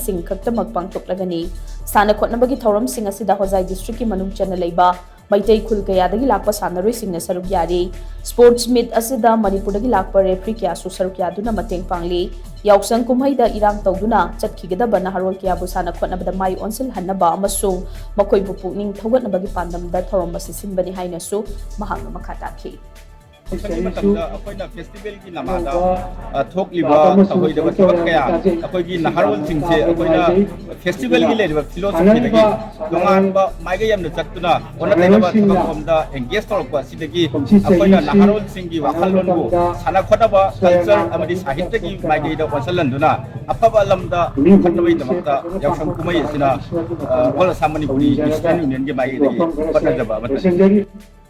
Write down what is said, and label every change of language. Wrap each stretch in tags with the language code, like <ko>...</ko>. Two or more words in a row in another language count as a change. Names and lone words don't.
<mni>sing khaktamak pangthoklagani sana khotnabagi Thouram sing asida Hojai district ki manung chana leiba Maitai khul kayadagi lakpa sanaroi singna saruk yari</mni> <en>sports meet</en> <mni>asida Manipurdagi lakpa referee kya su saruk yaduna mateng pangli Yaoshang kumhaida irang tawduna chatkigada naharol kya bu sana khotnabada mai onsil hannaba amasung makoi bu pukning thogatnabagi pandamda Thouram asi sinbani haina su mahangna makhata ki ফেস্টিভেল গী নমাদা থোকলিবা অখোইদবা থবক কয়া অখোইগী নহারোল সিংসে অখোইনা ফেস্টিভেল গী লেবা ফিলোসফি দগী দোংআনবা মাইগা য়াম্না চত্তুনা ওনা তৈনবা থবক হমদা এঙ্গেজ তৌরকবা সিদগী অখোইনা নহারোল সিংগী ৱাখললোনবু সনা খোদবা কল্চর অমদি সাহিত্য গী মাইগৈদা ৱসলন্দুনা অফবা লমদা খতবৈ দমক্তা য়াওশং কুমহৈ সিনা অল আসাম মণিপুরী স্টুডেন্ট য়ুনিয়ন গী মাইগৈদগী পটজবা</mni>